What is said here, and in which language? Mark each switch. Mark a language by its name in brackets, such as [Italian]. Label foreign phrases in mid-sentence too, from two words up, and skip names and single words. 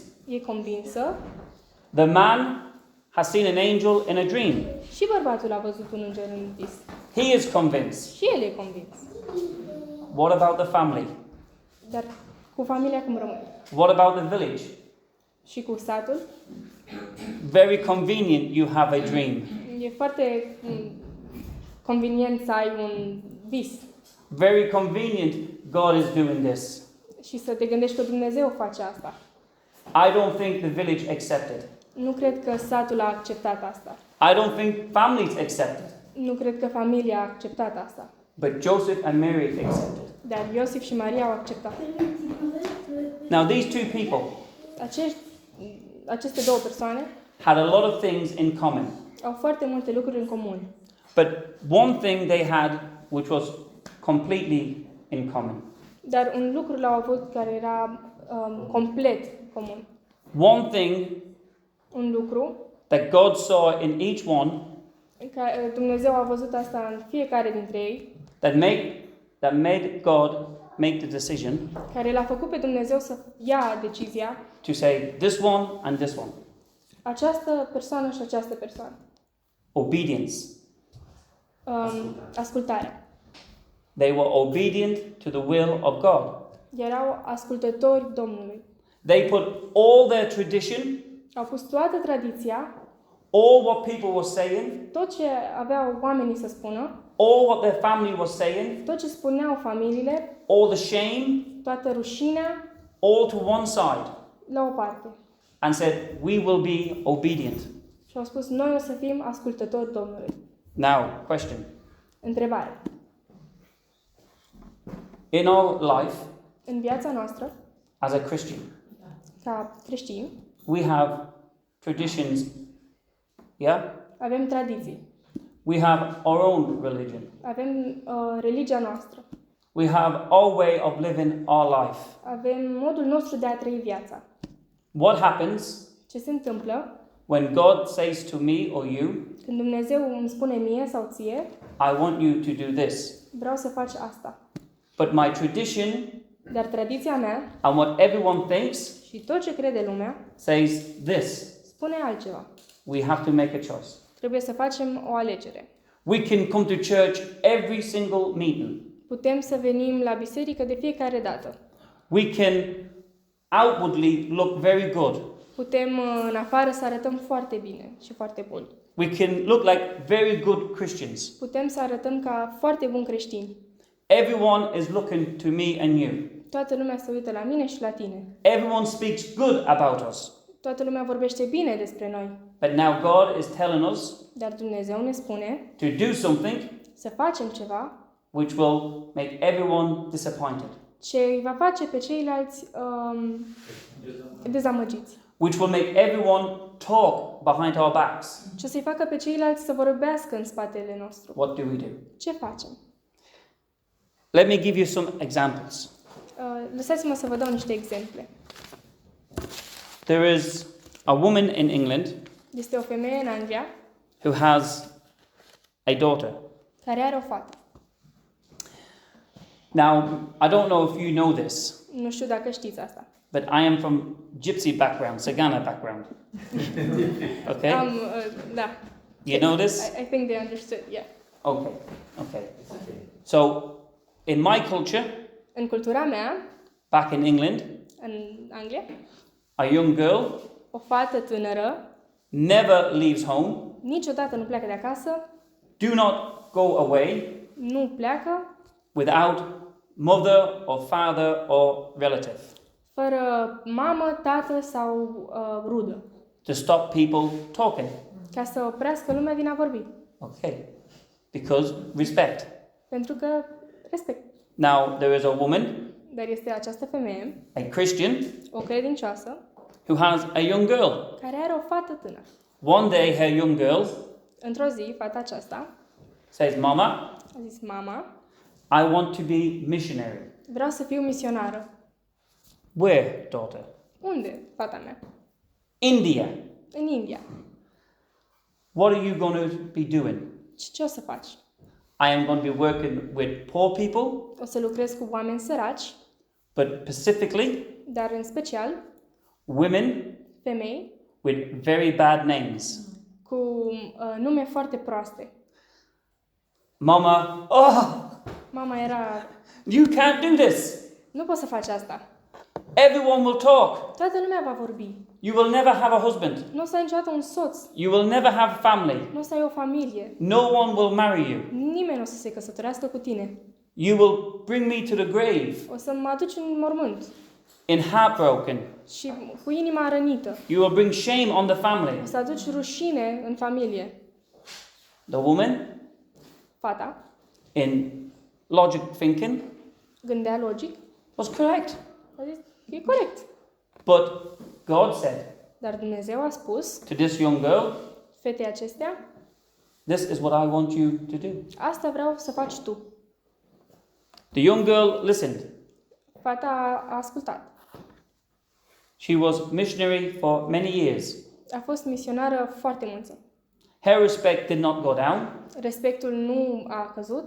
[Romanian] E convinsă [English] The man has seen an angel in a dream. [Romanian] și bărbatul a văzut un înger în vis. [English] He is convinced. [Romanian] Și el e convins. [English] What about the family? [Romanian] Dar cu familia cum rămâne? [English] What about the village? [Romanian] Și cu satul? [English] Very convenient you have a dream. [Romanian] E foarte convenient să ai un vis [English] Very convenient God is doing this. [Romanian] și să te gândești că Dumnezeu face asta. [English] I don't think the village accepted. [Romanian] Nu cred că satul a acceptat asta. [English] I don't think families accepted. [Romanian] Nu cred că familia a acceptat asta. [English] But Joseph and Mary accepted. [Romanian] Dar Iosif și Maria au acceptat. [English] Now these two people [Romanian] Aceste două persoane [English] had a lot of things in common. [Romanian] au foarte multe lucruri în comun. [English] But one thing they had which was completely in common. [Romanian] Dar un lucru l-au avut care era complet comun. [English] One thing [Romanian] Un lucru [English] that God saw in each one [Romanian] care Dumnezeu a văzut asta în fiecare dintre ei, [English] that made God make the decision [Romanian] care l-a făcut pe Dumnezeu să ia decizia, [English] to say this one and this one. [Romanian] această persoană și această persoană. [English] Obedience. [Romanian] Ascultarea. [English] They were obedient to the will of God. [Romanian] Erau ascultători Domnului. [English] They put all their tradition, [Romanian] Au pus toată tradiția, [English] all what people were saying, [Romanian] tot ce aveau oamenii să spună, [English] all what their family was saying, [Romanian] tot ce spuneau familiile, [English] all the shame, [Romanian] toată rușinea, [English] all to one side, [Romanian] la o parte. [English] and said, we will be obedient. [Romanian] Și au spus, noi o să fim ascultători Domnului. [English] Now, question. [Romanian] Întrebare. [English] In our life, [Romanian] În viața noastră, [English] as a Christian, [Romanian] ca creștini, [English] we have traditions, yeah? [Romanian] avem tradiții. [English] We have our own religion. [Romanian] Avem religia noastră. [English] We have our way of living our life. [Romanian] Avem modul nostru de a trăi viața. [English] What happens [Romanian] Ce se întâmplă [English] when God says to me or you, [Romanian] când Dumnezeu îmi spune mie sau ție, [English] I want you to do this, [Romanian] vreau să faci asta. [English] but my tradition [Romanian] Dar tradiția mea [English] and what everyone thinks [Romanian] și tot ce crede lumea [English] says this. [Romanian] spune altceva. [English] We have to make a choice. [Romanian] Trebuie să facem o alegere. [English] We can come to church every single meeting. [Romanian] Putem să venim la biserică de fiecare dată. [English] We can outwardly look very good. [Romanian] Putem în afară să arătăm foarte bine și foarte buni. [English] We can look like very good Christians. [Romanian] Putem să arătăm ca foarte buni creștini. [English] Everyone is looking to me and you. [Romanian] Toată lumea se uită la mine și la tine. [English] Everyone speaks good about us. [Romanian] Toată lumea vorbește bine despre noi. [English] But now God is telling us [Romanian] Dar Dumnezeu ne spune [English] to do something [Romanian] să facem ceva [English] which will make everyone disappointed, [Romanian] ce îi va face pe ceilalți dezamăgiți. [English] which will make everyone talk behind our backs. [Romanian] Ce o să-i facă pe ceilalți să vorbească în spatele nostru. [English] What do we do? [Romanian] Ce facem? [English] Let me give you some examples. [Romanian] Lăsați-mă să vă dau niște exemple. [English] There is a woman in England [Romanian] Este o femeie în Anglia [English] who has a daughter. [Romanian] care are o fată. [English] Now, I don't know if you know this, [Romanian] Nu știu dacă știți asta. [English] but I am from gypsy background, Sagana background. Okay? [Romanian] Da. [English] You know this? I think they understood, yeah. Okay. Okay. So, in my culture, [Romanian] În cultura mea, [English] back in England, [Romanian] în Anglia, [English] a young girl [Romanian] o fată tânără [English] never leaves home, [Romanian] niciodată nu pleacă de acasă, [English] do not go away [Romanian] nu pleacă [English] without mother or father or relative [Romanian] fără mamă, tată sau rudă, [English] to stop people talking. [Romanian] ca să oprească lumea din a vorbi. [English] Okay. Because respect. [Romanian] Pentru că respect. [English] Now, there is a woman, [Romanian] Dar este această femeie, [English] a Christian, [Romanian] o credincioasă, [English] who has a young girl. [Romanian] care are o fată tânără. [English] One day, her young girl [Romanian] Într-o zi, fata aceasta [English] says, Mama, [Romanian] a zis, mama, [English] I want to be missionary. [Romanian] vreau să fiu misionară. [English] Where, daughter? [Romanian] Unde, fata mea? [English] India. [Romanian] În India. [English] What are you going to be doing? [Romanian] Ce o să faci? [English] I am going to be working with poor people, [Romanian] O să lucrez cu oameni săraci, [English] but specifically [Romanian] dar în special [English] women [Romanian] femei [English] with very bad names. [Romanian] cu nume foarte proaste. [English] Mama, oh, [Romanian] Mama era, [English] you can't do this. [Romanian] nu poți să faci asta. [English] Everyone will talk. [Romanian] Toată lumea va vorbi. [English] You will never have a husband. [Romanian] Nu o să ai niciodată un soț. [English] You will never have a family. [Romanian] Nu o să ai o familie. [English] No one will marry you. [Romanian] Nimeni nu o să se căsătorească cu tine. [English] You will bring me to the grave [Romanian] O să mă aduci în mormânt [English] in heartbroken. [Romanian] și cu inima rănită. [English] You will bring shame on the family. [Romanian] O să aduci rușine în familie. [English] The woman, [Romanian] Fata [English] in logic thinking, [Romanian] gândea logic. [English] was correct. [Romanian] A zis, e corect. [English] But God said [Romanian] Dar Dumnezeu a spus [English] to this young girl, [Romanian] fetei acestea, [English] this is what I want you to do. [Romanian] asta vreau să faci tu. [English] The young girl listened. [Romanian] Fata a ascultat. [English] She was missionary for many years. [Romanian] A fost misionară foarte mulți ani. [English] Her respect did not go down, [Romanian] Respectul nu a căzut,